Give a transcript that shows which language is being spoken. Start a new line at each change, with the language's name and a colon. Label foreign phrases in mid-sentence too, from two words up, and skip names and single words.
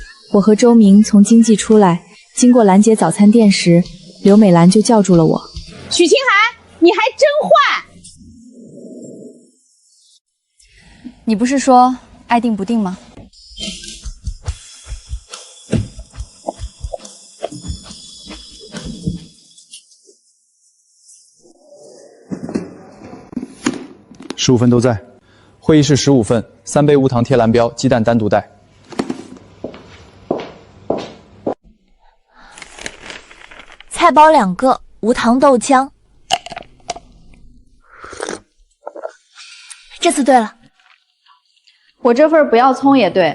Chinese: 我和周明從經濟出来，經過蘭姐早餐店時，刘美蘭就叫住了我。许清寒，你还真坏！你不是说爱定不定吗？15份都在。会議室15份，3 杯无糖貼藍標，雞蛋單獨帶。菜包2個，無糖豆漿。這次對了。我這份不要蔥也對。